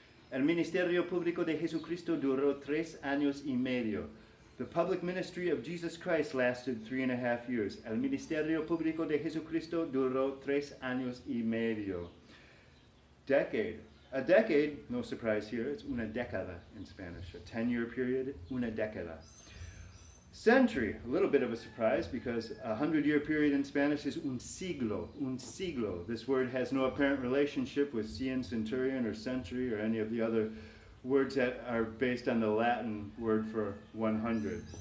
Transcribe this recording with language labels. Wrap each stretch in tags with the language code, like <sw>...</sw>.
<es>El Ministerio Público de Jesucristo duró 3 años y medio.</es> <en>The public ministry of Jesus Christ lasted 3.5 years.</en> <es>El Ministerio Público de Jesucristo duró 3 años y medio.</es> <en>Decade. A decade, no surprise here, it's una década in Spanish. A 10-year period, una década. Century, a little bit of a surprise because a 100-year period in Spanish is un siglo, un siglo. This word has no apparent relationship with cien, centurion, or century, or any of the other words that are based on the Latin word for 100.</en>